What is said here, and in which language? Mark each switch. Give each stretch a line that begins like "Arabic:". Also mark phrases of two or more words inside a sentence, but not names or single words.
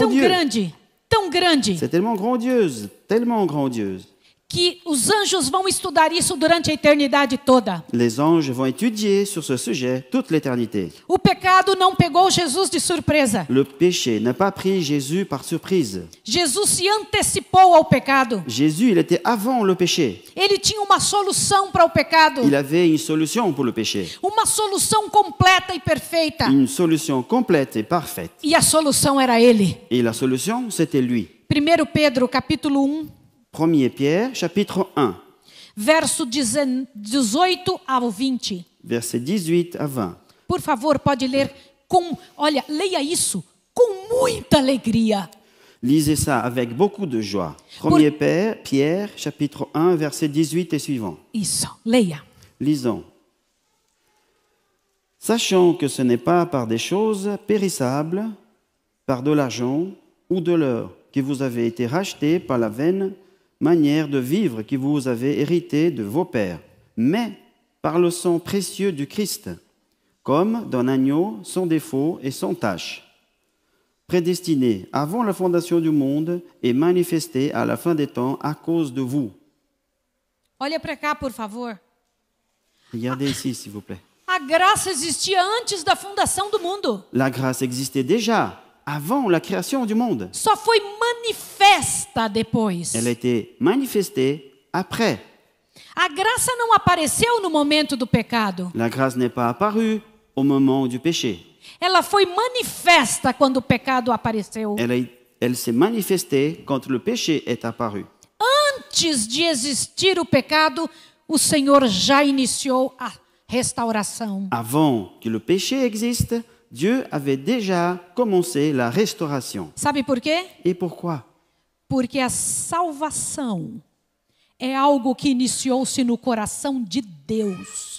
Portuguese: Tão
French: grandiose.
Portuguese: grande. Tão grande.
French: C'est tellement grandiose, tellement grandiose.
Portuguese: que os anjos vão estudar isso durante a eternidade toda.
French: Les anges vont étudier sur ce sujet toute l'éternité.
Portuguese: O pecado não pegou Jesus de surpresa.
French: Le péché n'a pas pris Jésus par surprise.
Portuguese: Jesus se antecipou ao pecado.
French: Jésus, il était avant le péché.
Portuguese: Ele tinha uma solução para o pecado.
French: Il avait une solution pour le péché.
Portuguese: Uma solução completa e perfeita.
French: Une solution complète et parfaite.
Portuguese: E a solução era ele.
French: Et la solution, c'était lui.
Portuguese: 1 Pedro, capítulo 1.
French: 1 Pierre, chapitre 1,
Portuguese: verso 18 ao 20.
French: verset 18 à 20.
Portuguese: Por favor, pode ler olha, leia isso com muita alegria.
French: Lisez ça avec beaucoup de joie. 1 Pierre, chapitre 1, verset 18 et suivant. Isso, leia. Lisons. Sachant que ce n'est pas par des choses périssables, par de l'argent ou de l'or, que vous avez été rachetés par la vaine manière de vivre que vous avez hérité de vos pères, mais par le sang précieux du Christ, comme d'un agneau sans défaut et sans tache, prédestiné avant la fondation du monde et manifesté à la fin des temps à cause de vous.
Portuguese: Olha para cá, por favor.
French: Regardez ici, s'il vous plaît.
Portuguese: A graça existia antes da fundação do mundo.
French: La grâce existait déjà avant la création du monde.
Portuguese: Só foi manifesta depois.
French: Elle a été manifestée après.
Portuguese: A graça não apareceu no momento do pecado.
French: La grâce n'est pas apparue au moment du péché.
Portuguese: Ela foi manifesta quando o pecado apareceu.
French: Elle s'est manifestée quand le péché est apparu.
Portuguese: Antes de existir o pecado, o Senhor já iniciou a restauração.
French: Avant que le péché existe, Dieu avait déjà commencé la restauration.
Portuguese: Sabe por quê?
French: Et pourquoi?
Portuguese: Porque a salvação é algo que iniciou-se no coração de Deus.